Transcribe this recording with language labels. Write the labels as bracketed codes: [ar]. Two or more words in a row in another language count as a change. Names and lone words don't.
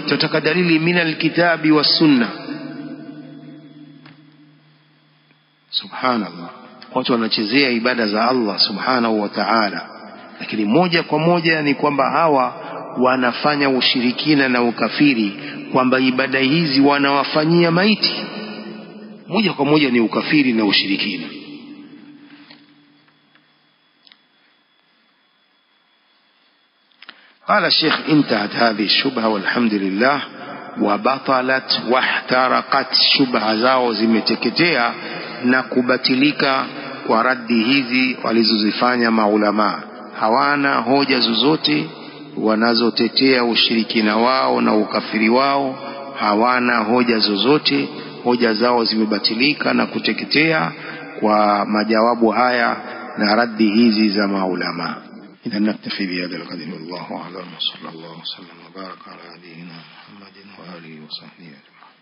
[sw] Tunataka dalili [ar] من الكتاب والسنة. [sw] Subhanallah, watu wanachezea ibada za Allah [ar] سبحانه وتعالى, [sw] lakini moja kwa moja ni kwamba hawa wanafanya ushirikina na ukafiri, kwamba ibada hizi wanawafanyia maiti. Moja kwa moja ni ukafiri na ushirikina. [ar] قال الشيخ انتهت هذه الشبهة والحمد لله، وبطلت واحترقت. [sw] شبهة zao zimeteketea na kubatilika kwa raddi hizi walizozifanya maulama. Hawana hoja zozote wanazotetea ushirikina wao na ukafiri wao, hawana hoja zozote. Hoja zao zimebatilika na kuteketea kwa majawabu haya na raddi hizi za maulama. [ar] إذا نكتفي بهذا القدر، والله أعلم، وصلى الله وسلم وبارك على نبينا محمد وآله وصحبه أجمعين.